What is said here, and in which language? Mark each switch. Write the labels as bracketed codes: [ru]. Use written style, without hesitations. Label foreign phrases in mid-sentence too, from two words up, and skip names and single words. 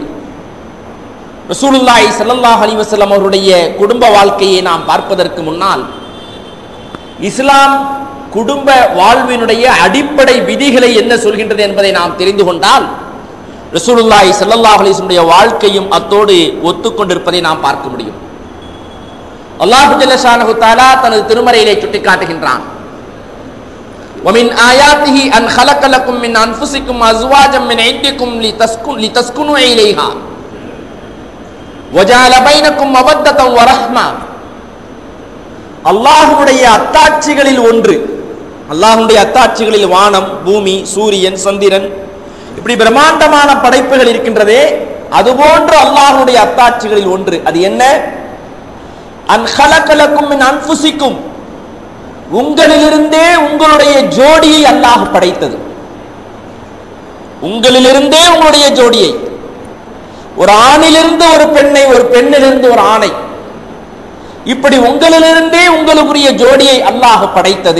[ar] رسول الله صلى الله عليه وسلم [ta] அவருடைய குடும்ப வாழ்க்கையை நாம் பார்ப்பதற்கு முன்னால் இஸ்லாம் குடும்ப வாழ்வினுடைய அடிப்படை விதிகளை என்ன சொல்கின்றது என்பதை நாம் தெரிந்து கொண்டால் [ar] رسول الله صلى الله عليه وسلم [ta] உடைய வாழ்க்கையும் அத்தோடு ஒத்துக்கொண்டிருப்பதை நாம் பார்க்க முடியும். [ar] الله جل شأنه تعالى [ta] தனது திருமறையிலே சுட்டிக்காட்டுகின்றான், [ar] وَمِنْ آيَاتِهِ أَنْ خَلَقَ لَكُم مِّنْ أَنفُسِكُمْ أَزْوَاجًا مِّنْ عِندِكُمْ لِتَسْكُنُوا إِلَيْهَا وَجَعَلَ بَيْنَكُمْ مَوَدَّةً وَرَحْمَةً. [ta] அல்லாஹ்வுடைய அத்தாட்சிகளில் ஒன்று, அல்லாஹ்வுடைய அத்தாட்சிகளில் வானம், பூமி, சூரியன், சந்திரன், இப்படி பிரம்மாண்டமான படைப்புகள் இருக்கின்றதே, அதுபோன்று அல்லாஹ்வுடைய அத்தாட்சிகளில் ஒன்று. அது என்ன? [ar] அன் خَلَقَ لَكُم مِّنْ أَنفُسِكُمْ, [ta] உங்களிலிருந்தே உங்களுடைய ஜோடியை அல்லாஹ் படைத்தது. உங்களிலிருந்தே உங்களுடைய ஜோடியை, ஒரு ஆணிலிருந்து ஒரு பெண்ணை, ஒரு பெண்ணிலிருந்து ஒரு ஆணை, இப்படி உங்களிலிருந்தே உங்களுக்குரிய ஜோடியை அல்லாஹ் படைத்தது.